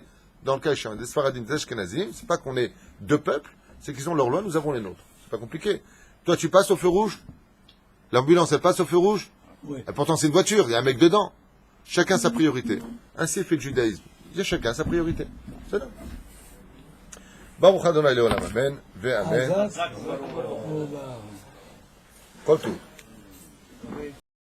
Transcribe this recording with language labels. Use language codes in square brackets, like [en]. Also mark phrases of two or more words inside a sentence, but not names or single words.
[fr] Dans le cas échéant, des Sfaradim, des Ashkenazim, c'est pas qu'on est deux peuples, c'est qu'ils ont leur loi, nous avons les nôtres. C'est pas compliqué. Toi, tu passes au feu rouge, l'ambulance, elle passe au feu rouge, Oui. et pourtant c'est une voiture, il y a un mec dedans. Chacun sa priorité. Ainsi fait le judaïsme. Il y a chacun sa priorité. C'est là. [he] ברוך אדוני לעולם אמן. ואמן. Azaz, oh, bah. כל טוב.